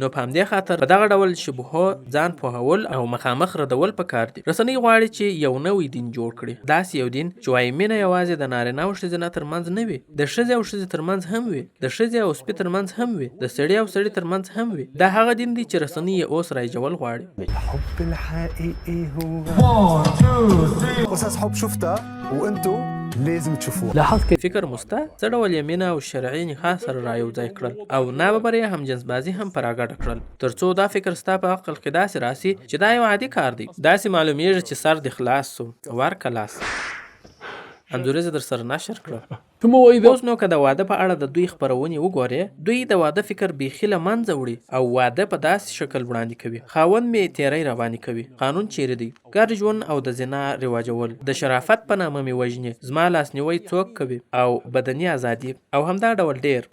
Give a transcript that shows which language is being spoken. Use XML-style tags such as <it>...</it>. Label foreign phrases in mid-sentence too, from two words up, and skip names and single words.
<ps>نو په همدې خاطر په دغه ډول شبهو ځان پوهول او مخامخ ردول پکار دي. رسنۍ غواړي چې یو نوی دین جوړ کړي، داسې یو دین چې وایي مینه یوازې د نارینه او ښځینه ترمنځ نه وي، د ښځې او ښځې ترمنځ هم وي، د ښځې او سپي ترمنځ هم وي، د سړي او سړي ترمنځ هم وي. دا هغه دین دی چې رسنۍ یې اوس رایجول غواړي.</ps> <ar>الحب الحقيقي هو 1 2 3 قصص حب شفتها وانتو لازم تشوفوها. لاحظت كيف</ar> <ps>فکر مسته څه ډول یې مینه او شرعي نکاح سره رایو ځای کړل او ناببره یې همجنس بازي هم په راګډه کړل، تر څو دا فکر ستا په عقل کې داسې راسي چې دا یو عادي کار دی. داسې معلومیږي چې سر دې خلاص سو ورکه لاس. انځوریزه در سره نشر کړه.</ps> <ar>ثم وإذا</ar> <ps>اوس نو که د واده په اړه د دوی خپرونې وګورې، دوی د واده فکر بیخي له منځه وړي او واده په داسې شکل وړاندې کوي: خاوند مې تیری راباندې کوي، قانون چیرې دی، ګډ ژوند او د زنا رواجول، د شرافت په نامه مې وژني، زما لاسنیوی څوک کوي او بدني ازادي او همدا ډول ډېر.</ps>